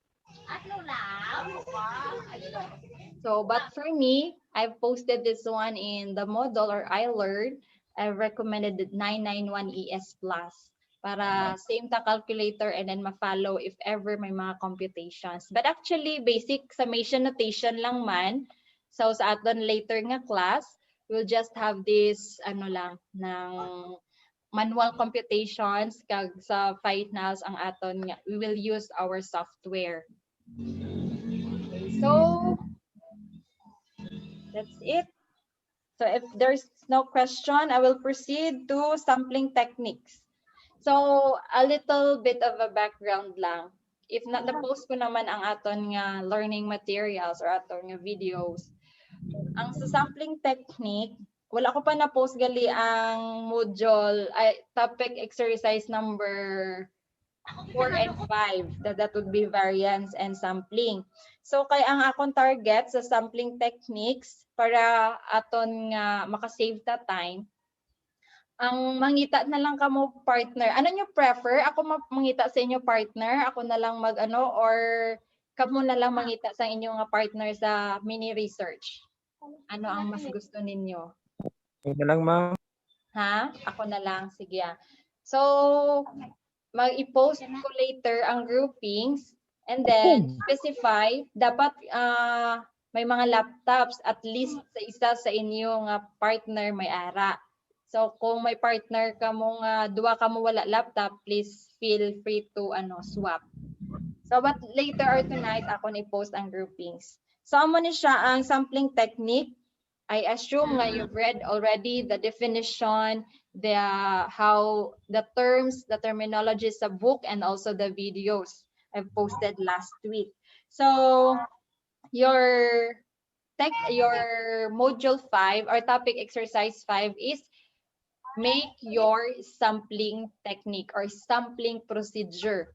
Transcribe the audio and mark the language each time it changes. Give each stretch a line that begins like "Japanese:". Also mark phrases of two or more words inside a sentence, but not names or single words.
English: So, but for me, I've posted this one in the model or I learned. I recommended the 991 ES Plus para same ta calculator and then ma-follow if ever
Hiligaynon: may mga
English: computations. But actually, basic summation notation
Hiligaynon: lang man.
English: So,
Hiligaynon: sa aton
English: later nga class, we'll just have this, ng manual computations
Hiligaynon: kag sa
English: finals
Hiligaynon: ang aton nga
English: we will use our software. Okay, so that's it. So if there's no question, I will proceed to sampling techniques. So a little bit of a background lang. If not,
Hiligaynon: na-post ko naman ang aton nga
English: learning materials or
Hiligaynon: aton nga videos. Ang sa sampling technique, wala ko pa na-post gali ang module,
English: topic exercise number 4 and 5. That would be variance and sampling.
Hiligaynon: So kay ang akong target sa
English: sampling techniques
Hiligaynon: para aton nga makasave ta time, ang mangita na lang kamo partner. Ano nyo prefer? Ako mangita sa inyo partner? Ako na lang or kamo na lang mangita sa inyo nga partner sa
English: mini research?
Hiligaynon: Ano ang mas gusto ninyo?
Filipino: Ito lang, ma'am.
Hiligaynon: Ha? Ako na lang. Sige. So, mag-i-post ko later ang groupings
English: and then specify
Hiligaynon: dapat may mga laptops
English: at least
Hiligaynon: sa isa sa inyong partner may ara. So kung may partner ka mo duwa ka mo wala laptop,
English: please feel free to swap. So but later or tonight
Hiligaynon: ako ni-post ang
English: groupings.
Hiligaynon: So amo ni siya ang sampling technique.
English: I assume nga you've read already the definition, how the terms, the terminology sa book, and also the videos I've posted last week. So your module 5 or topic exercise 5 is make your sampling technique or sampling procedure.